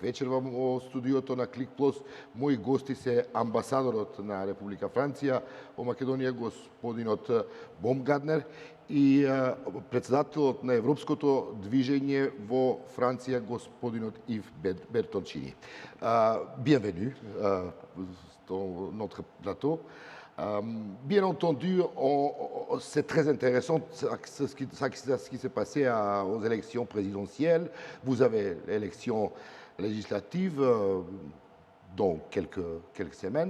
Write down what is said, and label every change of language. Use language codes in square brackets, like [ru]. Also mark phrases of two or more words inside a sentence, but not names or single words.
[mk] Вечерва во студиото на Клик Плюс мои гости се амбасадорот на Република Франција во Македонија, господинот Бомгарднер, и председателот на Европското движење во Франција, господинот Ив Бертолчини. [fr] Bienvenue dans notre plateau. Bien entendu, c'est très intéressant ce qui s'est passé aux élections présidentielles. Vous avez l'élection législative dans quelques semaines.